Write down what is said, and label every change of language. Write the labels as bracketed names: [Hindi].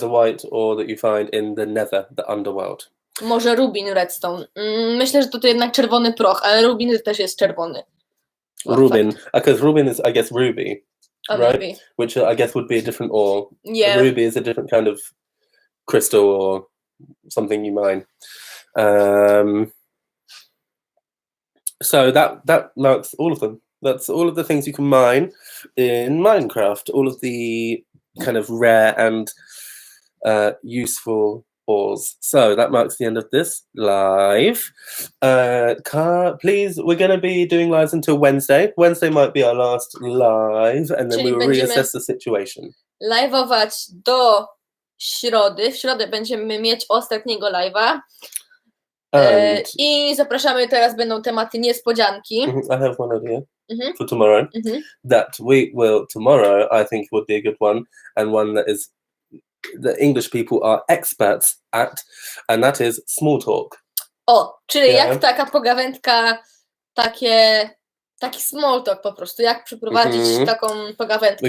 [English] The white ore that you find in the nether, the underworld. [Polish] Może rubin, redstone. Myślę, że to jednak czerwony proch, ale rubin też jest czerwony. [English] Rubin, because rubin is, I guess, ruby, right? Maybe. Which I guess would be a different ore. Yeah. Ruby is a different kind of crystal or something you mine. So that marks all of them. That's all of the things you can mine in Minecraft. All of the kind of rare and useful ores. So that marks the end of this live. Please, we're going to be doing lives until Wednesday. Wednesday might be our last live, and then we will reassess the situation. [Polish] Live'ować do środy. W środę będziemy mieć ostatniego live'a. I zapraszamy, teraz będą tematy niespodzianki. [English] I have one idea for tomorrow. That we will, tomorrow, I think would be a good one, and one that is the English people are experts at, and that is small talk. [Polish] O, czyli jak taka pogawędka, taki small talk po prostu, jak przeprowadzić taką pogawędkę